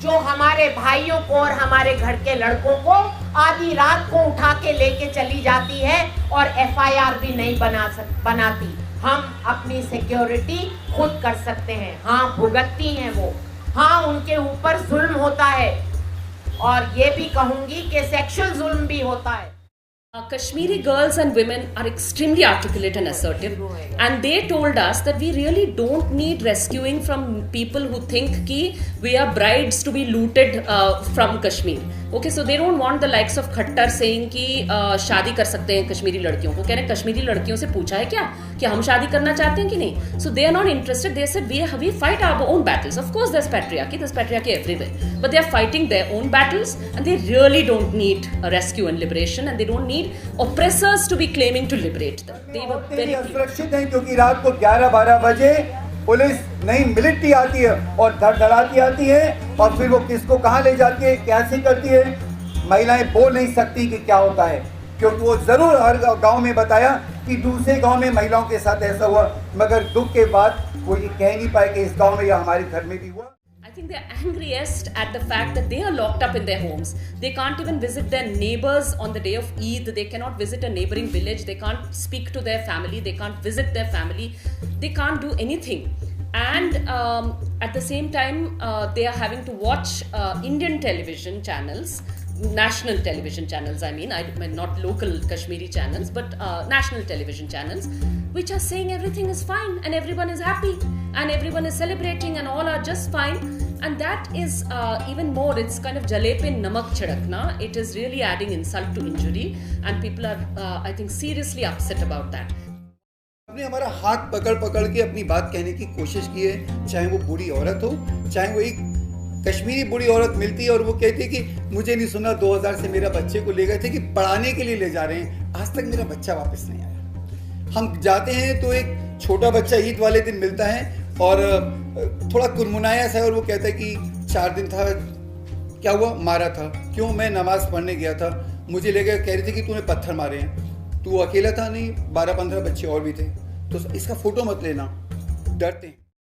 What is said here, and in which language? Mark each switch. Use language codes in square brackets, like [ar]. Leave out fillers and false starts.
[hi] जो हमारे भाइयों को और हमारे घर के लड़कों को आधी रात को उठा के लेके चली जाती है और FIR भी नहीं बनाती। हम अपनी सिक्योरिटी खुद कर सकते हैं। हाँ, भुगतती हैं वो, हाँ उनके ऊपर जुल्म होता है, और ये भी कहूंगी कि सेक्सुअल जुल्म भी होता है। [en] Kashmiri girls and women are extremely articulate and assertive, and they told us that we really don't need rescuing from people who think ki we are brides to be looted from Kashmir. Okay, so they don't want the likes of Khattar saying [hi] कि शादी कर सकते हैं कश्मीरी लड़कियों को। कह रहे हैं कश्मीरी लड़कियों से पूछा है क्या कि हम शादी करना चाहते हैं कि नहीं? [en] So they are not interested. They said we fight our own battles. Of course there's patriarchy everywhere, but they are fighting their own battles, and they really don't need a rescue and liberation, and they don't need oppressors to be claiming to liberate them. They were very [hi] सुरक्षित हैं क्योंकि रात को 11-12 बजे police नई military आती है और धड़धड़ाती आती है, और फिर वो किसको कहाँ ले जाती है, कैसे करती है, महिलाएं बोल नहीं सकती कि क्या होता है, क्योंकि वो जरूर हर गांव में बताया कि दूसरे गांव में महिलाओं के साथ ऐसा हुआ, मगर दुख के बाद वो ये कह नहीं पाए कि इस गांव में या हमारे घर में भी हुआ। [en] I think they're angriest at the fact that they are locked up in their homes. They can't even visit their neighbors on the day of Eid. They cannot visit a neighboring village. They can't speak to their family. They can't visit their family. They can't do anything. And at the same time, they are having to watch Indian television channels, national television channels, I mean not local Kashmiri channels, but national television channels, which are saying everything is fine and everyone is happy and everyone is celebrating and all are just fine. And that is even more, it's kind of [hi] jale pe namak chidakna. [en] It is really adding insult to injury, and people are I think seriously upset about that. [hi] आपने हमारा हाथ पकड़ के अपनी बात कहने की कोशिश की है, चाहे वो बुरी औरत हो, चाहे वो एक कश्मीरी बुरी औरत मिलती है और वो कहती है कि मुझे नहीं सुना 2000 से मेरा बच्चे को ले गए थे कि पढ़ाने के लिए ले जा रहे हैं, आज तक मेरा बच्चा वापस नहीं आया। हम जाते हैं तो एक छोटा बच्चा ईद वाले दिन मिलता है और थोड़ा कुरमुनाया सा, और वो कहता है कि 4 दिन था, क्या हुआ, मारा था, क्यों, मैं नमाज पढ़ने गया था, मुझे ले गए, कह रही थी कि तूने पत्थर मारे हैं, तू अकेला था, नहीं 12-15 बच्चे और भी थे, तो इसका फोटो मत लेना, डरते हैं।